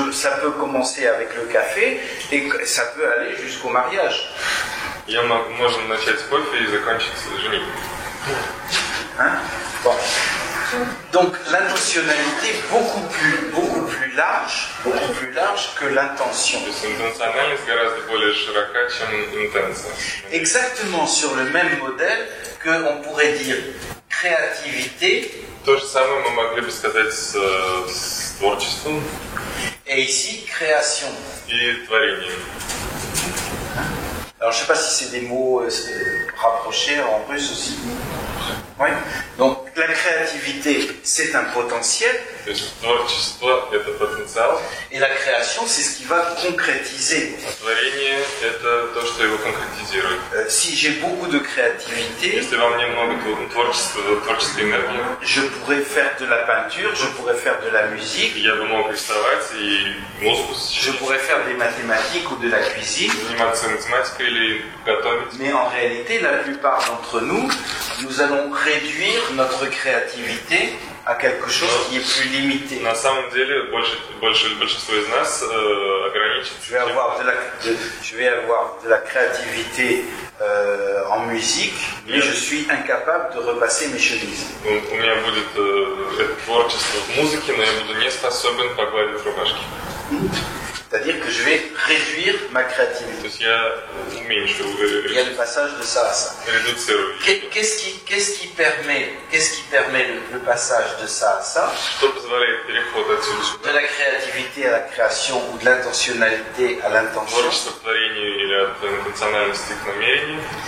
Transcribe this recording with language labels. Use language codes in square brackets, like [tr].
[fr] Ça peut commencer avec le café et ça peut aller jusqu'au mariage. [ru] Можно начать с кофе и закончить с женитьбой. [fr] Hein? Bon. Donc l'intentionnalité est beaucoup plus large que l'intention. [ru] То есть интенциональность гораздо более широка, чем интенция. [fr] Exactement sur le même modèle qu'on pourrait dire créativité. [ru] То же самое мы могли бы сказать с творчеством. [fr] Et ici, création. [ru] И творением. [fr] Alors je ne sais pas si c'est des mots rapprochés en russe aussi. Oui. Donc la créativité, c'est un potentiel. [ru] То есть творчество – это потенциал. [fr] Et la création, c'est ce qui va concrétiser. [ru] А творение – это то, что его конкретизирует. [fr] Si j'ai beaucoup de créativité, [ru] Если во мне много творческой энергии, [fr] je pourrais faire de la peinture, je pourrais faire de la musique, [ru] я бы мог рисовать и музыку [fr] je [ru] сочинять, [fr] pourrais faire des mathématiques ou de la cuisine. [ru] заниматься математикой или готовить. [fr] Mais en réalité, la plupart d'entre nous, nous allons réduire notre créativité à quelque chose qui est plus limité. [ru] На самом деле, большинство из нас ограничится. [fr] Je vais avoir de la créativité en musique, mais je suis incapable de repasser mes chemises. [ru] У меня будет это творчество в музыке, но я буду не способен погладить рубашки. [fr] C'est-à-dire que je vais réduire ma créativité. [ru] То есть я уменьшу, [fr] Il y a le passage de ça à ça. [ru] редуцирую. [fr] Qu'est-ce qui permet le passage de ça à ça? [ru] Что позволяет переход отсюда [fr] De [ru] сюда? [fr] la créativité à la création ou de l'intentionnalité à l'intention? [ru] Творчество к творению или от интенциональности к намерению?